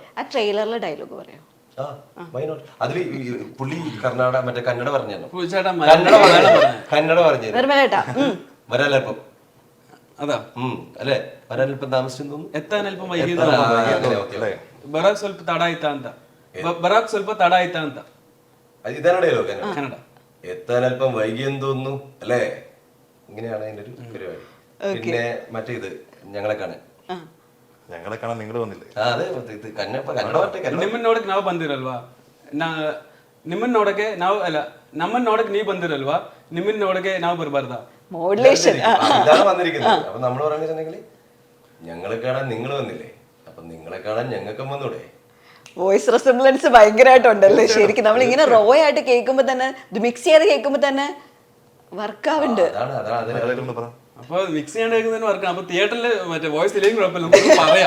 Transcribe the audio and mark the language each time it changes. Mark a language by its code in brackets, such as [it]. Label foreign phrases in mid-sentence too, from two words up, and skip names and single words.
[ml] ആ ട്രെയിലറിലെ ഡയലോഗ് പറയാം. അതില് പുള്ളി മറ്റേ കന്നഡ പറഞ്ഞു വരാലപ്പം. അതാ അല്ലെ, വരാനല്പം താമസിച്ചു തോന്നുന്നു, [kn] എത്താനല്പം ബറാക് ಸ್ವಲ್ಪ ತಡ ಆಯ್ತಾ ಅಂತ. ബറാക് ಸ್ವಲ್ಪ ತಡ ಆಯ್ತಾ ಅಂತ. [ml] ഇതാണ് ഡയലോഗ് കന്നഡ. എത്താനല്പം വൈകിയെന്ന് തോന്നുന്നു അല്ലേ, ഇങ്ങനെയാണ് അതിന്റെ ഒരു പരിപാടി. പിന്നെ മറ്റേത് ഞങ്ങളെ കാണാൻ നിങ്ങൾ വന്നില്ലേ? [kn] ನಿಮ್ಮನ್ನ ನೋಡಕ್ ನಾವು ಬಂದಿರಲ್ವಾ, ನಿಮ್ಮನ್ನ ನೋಡಕ್ಕೆ ನಾವು ಅಲ್ಲ, ನಮ್ಮನ್ನ ನೋಡಕ್ ನೀವ್ ಬಂದಿರಲ್ವಾ, ನಿಮ್ಮನ್ನ ನೋಡಕ್ಕೆ ನಾವು ಬರಬಾರ್ದಾ? [ml] മോഡുലേഷൻ ഇതാണ് വന്നിരിക്കുന്നത്. അപ്പൊ നമ്മൾ പറഞ്ഞിട്ടുണ്ടെങ്കിൽ ഞങ്ങളെ കാണാൻ നിങ്ങൾ വന്നില്ലേ, അപ്പൊ നിങ്ങളെ കാണാൻ ഞങ്ങൾക്കും വന്നൂടെ. വോയിസ് റെസിംബ്ലൻസ് ഭയങ്കരമായിട്ടുണ്ടല്ലേ ശരിക്കും. നമ്മൾ ഇങ്ങനെ റോ ആയിട്ട് കേൾക്കുമ്പോ തന്നെ, ഇത് മിക്സ് ചെയ്ത് കേൾക്കുമ്പോ തന്നെ വർക്കാവുണ്ട്. അപ്പൊ മിക്സ് ചെയ്യാണ്ട് കേൾക്കുന്നതിന് വർക്കാണ്. അപ്പൊ തിയേറ്ററിൽ മറ്റേ വോയിസ് ഇല്ലെങ്കിൽ കുഴപ്പമില്ല, നമുക്ക് പറയാം.